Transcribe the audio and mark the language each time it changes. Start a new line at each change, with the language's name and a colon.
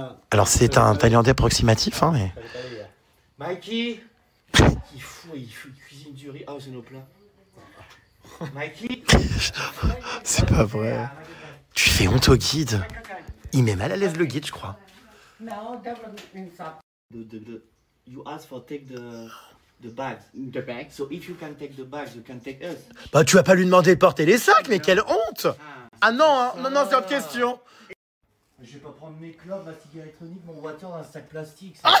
French: Alors c'est un thaïlandais approximatif, hein, mais... Mikey. Il cuisine du riz. Oh, c'est nos plats. Mikey. C'est pas vrai. Tu fais honte au guide. Il met mal à l'aise le guide, je crois.
English: You ask for take the bags. The bags. So if you can take the bags, you can take us.
French: Bah tu vas pas lui demander de porter les sacs, mais quelle honte. Ah non, hein, non, c'est autre question. Je vais pas prendre mes clopes, ma cigarette électronique, mon water dans un sac plastique.